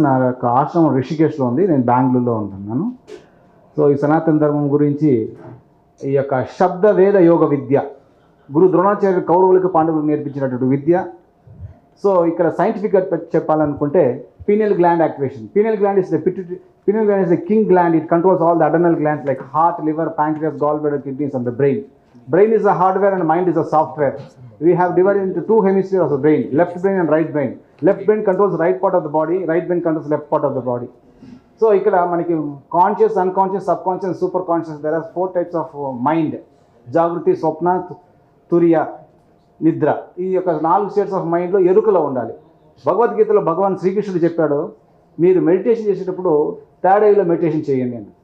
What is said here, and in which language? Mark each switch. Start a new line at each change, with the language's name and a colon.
Telugu: నా యొక్క ఆశ్రమం రిషికేశ్లో ఉంది, నేను బెంగళూరులో ఉంటున్నాను. సో ఈ సనాతన ధర్మం గురించి ఈ యొక్క శబ్ద వేద యోగ విద్య గురు ద్రోణాచార్య కౌరవులకు పాండవులకు నేర్పించినటువంటి విద్య. సో ఇక్కడ సైంటిఫిక్గా చెప్పాలనుకుంటే pineal gland activation.
English: Pineal gland is the king gland. It controls all the adrenal glands like heart, liver, pancreas, gallbladder, kidneys and the brain. Brain is the hardware and mind is the software. We have divided into two hemispheres of the brain, left brain and right brain. Left brain controls the right part of the body, right brain controls the left part of the body.
Telugu: So ఇక్కడ మనకి conscious, unconscious, sub conscious, super conscious.
English: There are 4 types of mind: జాగృతి, స్వప్న, తురియ, నిద్ర.
Telugu: ఈ యొక్క 4 states of మైండ్లో ఎరుకలో ఉండాలి. భగవద్గీతలో భగవాన్ శ్రీకృష్ణుడు చెప్పాడు, మీరు మెడిటేషన్ చేసేటప్పుడు థర్డ్ మెడిటేషన్ చేయండి అని.